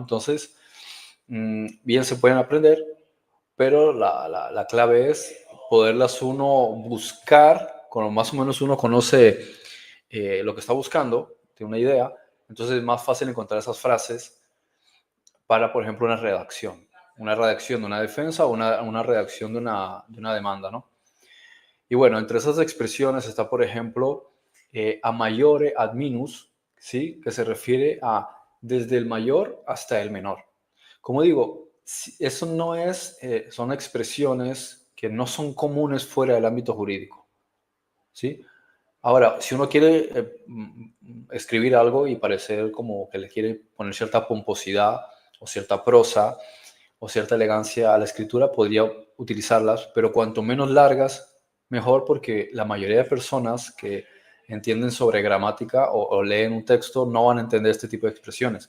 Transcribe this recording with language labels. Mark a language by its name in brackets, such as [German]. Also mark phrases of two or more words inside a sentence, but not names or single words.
[Spanish] Entonces, bien se pueden aprender, pero la clave es poderlas uno buscar, cuando más o menos uno conoce lo que está buscando, tiene una idea, entonces es más fácil encontrar esas frases para, por ejemplo, una redacción de una defensa o una redacción de una demanda, ¿no? Y bueno, entre esas expresiones está, por ejemplo, [Latin] a maiore ad minus, [Spanish] ¿sí? Que se refiere a desde el mayor hasta el menor. Como digo, eso no es, son expresiones que no son comunes fuera del ámbito jurídico, ¿sí? Ahora, si uno quiere escribir algo y parecer como que le quiere poner cierta pomposidad o cierta prosa o cierta elegancia a la escritura, podría utilizarlas, pero cuanto menos largas, mejor, porque la mayoría de personas que entienden sobre gramática o leen un texto no van a entender este tipo de expresiones.